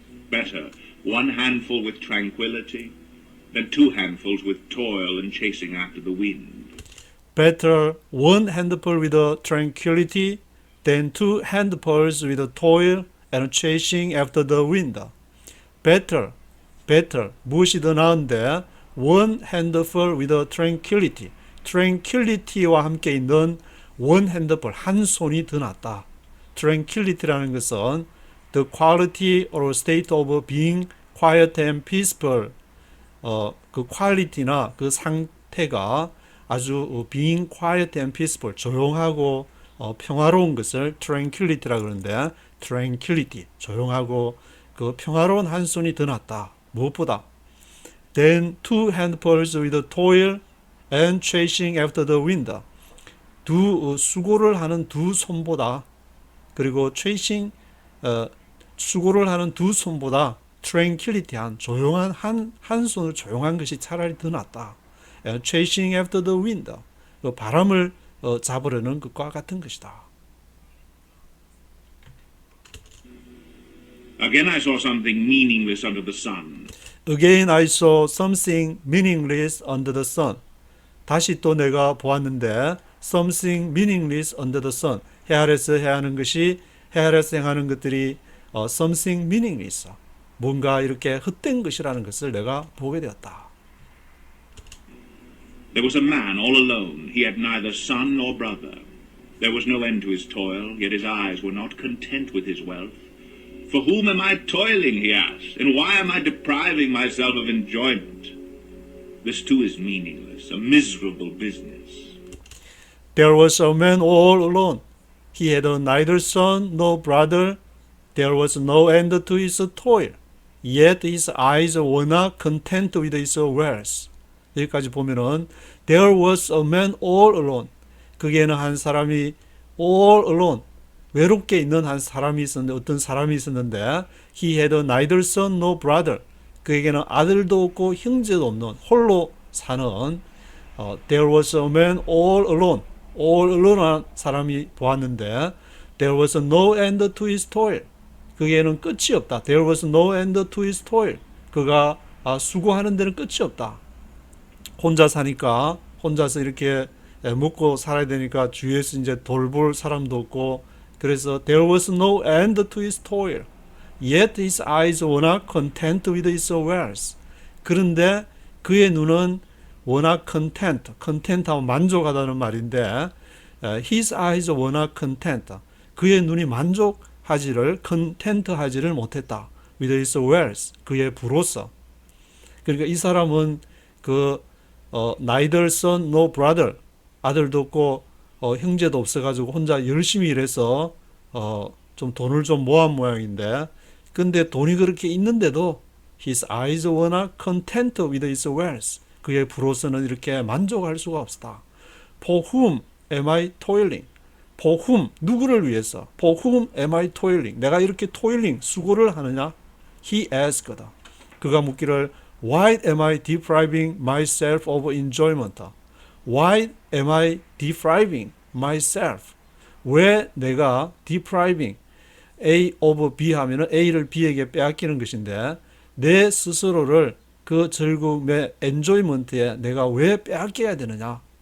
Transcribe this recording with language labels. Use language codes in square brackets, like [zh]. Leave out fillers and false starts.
[en] Better one handful with tranquility than two handfuls with toil and chasing after the wind. Better one handful with tranquility than two handfuls with toil and chasing after the wind. Better, [ko] 무엇이 더 나은데 [en] one handful with tranquility, [ko] tranquility와 함께 있는 [en] one handful, [ko] 한 손이 더 낫다. tranquility라는 것은 [en] the quality or state of being quiet and peaceful, [ko] 그 quality나 그 상태가 아주 [en] being quiet and peaceful, [ko] 조용하고 평화로운 것을 tranquility라고 그러는데 tranquility, 조용하고 그 평화로운 한 손이 더 낫다. 무엇보다 than two handfuls with toil and chasing after the wind. 수고를 하는 두 손보다, 그리고 chasing 수고를 하는 두 손보다 tranquility한 조용한 한 손을 조용한 것이 차라리 더 낫다. [en] chasing after the wind, [ko] 바람을 잡으려는 것과 같은 것이다. [en] Again I saw something meaningless under the sun. Again I saw something meaningless under the sun. [ko] 다시 또 내가 보았는데 [en] something meaningless under the sun. [ko] 해 아래서 해하는 것이, 해 아래서 행하는 것들이 [en] something meaningless, [ko] 뭔가 이렇게 헛된 것이라는 것을 내가 보게 되었다. [en] There was a man all alone. He had neither son nor brother. There was no end to his toil, yet his eyes were not content with his wealth. For whom am I toiling, he asked, and why am I depriving myself of enjoyment? This too is meaningless, a miserable business. There was a man all alone. He had neither son nor brother. There was no end to his toil. Yet his eyes were not content with his wealth. [ko] 여기까지 보면은 [en] There was a man all alone. [ko] 거기에는 한 사람이 [en] all alone, [ko] 외롭게 있는 한 사람이 있었는데, 어떤 사람이 있었는데 [en] He had neither son nor brother. [ko] 그에게는 아들도 없고 형제도 없는 홀로 사는 [en] There was a man all alone. all alone한 [ko] 사람이 보았는데 [en] There was no end to his toil. [ko] 그에게는 끝이 없다. [en] There was no end to his toil. [ko] 그가 수고하는 데는 끝이 없다. 혼자 사니까, 혼자서 이렇게 먹고 살아야 되니까 주위에서 이제 돌볼 사람도 없고, 그래서 [en] There was no end to his toil. Yet his eyes were not content with his wealth. [ko] 그런데 그의 눈은 [en] were not content, [ko] content하면 만족하다는 말인데 [en] his eyes were not content. [ko] 그의 눈이 만족하지를, content하지를 못했다. [en] with his wealth. [ko] 그의 부로서. 그러니까 이 사람은 [en] neither son nor brother. [ko] 아들도 없고 형제도 없어가지고 혼자 열심히 일해서 좀 돈을 좀 모은 모양인데, 근데 돈이 그렇게 있는데도 [en] his eyes were not content with his wealth. [ko] 그의 부로서는 이렇게 만족할 수가 없었다. [en] For whom am I toiling? For whom, [ko] 누구를 위해서? [en] For whom am I toiling? [ko] 내가 이렇게 toiling, 수고를 하느냐? [en] He asked. [ko] 그가 묻기를 [en] Why am I depriving myself of enjoyment? Why am I depriving myself? [ko] 왜 내가 [en] depriving A of B [ko] 하면은 A를 B에게 빼앗기는 것인데, 내 스스로를 그 즐거움의 enjoyment에 내가 왜 빼앗겨야 되느냐?